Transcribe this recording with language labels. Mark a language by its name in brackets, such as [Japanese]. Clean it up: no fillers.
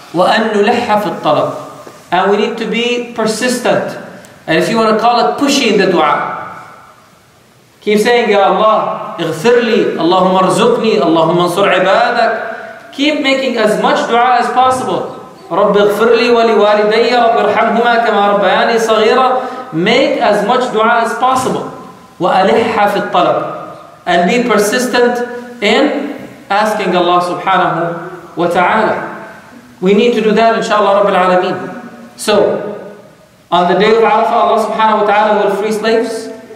[Arabic] وَأَن نُلَحَّ فِي الطَّلَبِ. [English] And we need to be persistent. And if you want to call it, pushy in the dua. Keep saying, Ya Allah, [Arabic] اغفر لي, Allahumma rzuqni, Allahumma ansur ibadak. [English] Keep making as much dua as possible. [Arabic] رب اغفر لي ولوالدي رب ارحمهما كما ربياني صغيرا. [English] Make as much dua as possible. [Arabic] وألح في الطلب. [English] And be persistent in asking Allah subhanahu wa ta'ala. We need to do that, inshallah Rabbil Alameen. So, on the day of Arafah, Allah subhanahu wa ta'ala will free slaves.